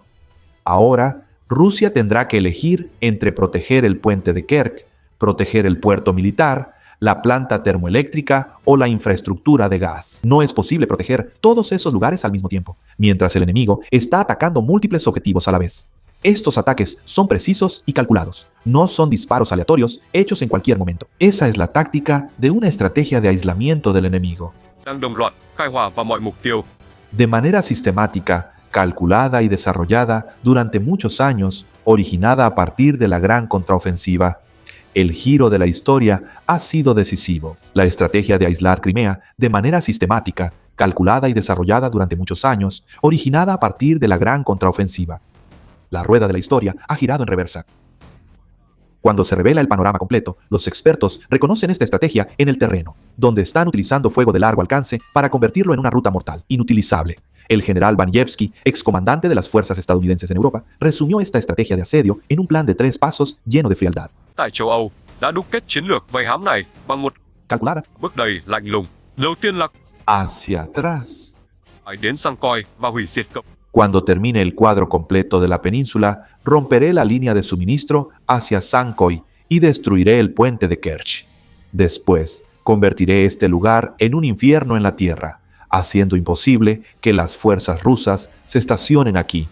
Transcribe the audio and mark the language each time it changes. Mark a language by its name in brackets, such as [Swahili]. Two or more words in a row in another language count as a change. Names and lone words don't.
[Spanish] Ahora, Rusia tendrá que elegir entre proteger el puente de Kerch, proteger el puerto militar, la planta termoeléctrica o la infraestructura de gas. No es posible proteger todos esos lugares al mismo tiempo, mientras el enemigo está atacando múltiples objetivos a la vez. Estos ataques son precisos y calculados, no son disparos aleatorios hechos en cualquier momento. Esa es la táctica de una estrategia de aislamiento del enemigo. [Vietnamese] Đang đồng loạt khai hỏa vào mọi mục tiêu. [Spanish] De manera sistemática, calculada y desarrollada durante muchos años, originada a partir de la gran contraofensiva. El giro de la historia ha sido decisivo. La estrategia de aislar Crimea de manera sistemática, calculada y desarrollada durante muchos años, originada a partir de la gran contraofensiva. La rueda de la historia ha girado en reversa. Cuando se revela el panorama completo, los expertos reconocen esta estrategia en el terreno, donde están utilizando fuego de largo alcance para convertirlo en una ruta mortal, inutilizable. El general Vanjevsky, excomandante de las fuerzas estadounidenses en Europa, resumió esta estrategia de asedio en un plan de 3 pasos lleno de frialdad. [Vietnamese] Tại châu Âu, đã đúc kết chiến lược vây hãm này bằng một [Spanish] Calculada [Vietnamese] bước đầy lạnh lùng. Đầu tiên là [Spanish] hacia atrás. [Vietnamese] phải đến Sankoy và hủy diệt cộng. [Spanish] Cuando termine el cuadro completo de la península, romperé la línea de suministro hacia Sankoy y destruiré el puente de Kerch. Después, convertiré este lugar en un infierno en la tierra, haciendo imposible que las fuerzas rusas se estacionen aquí.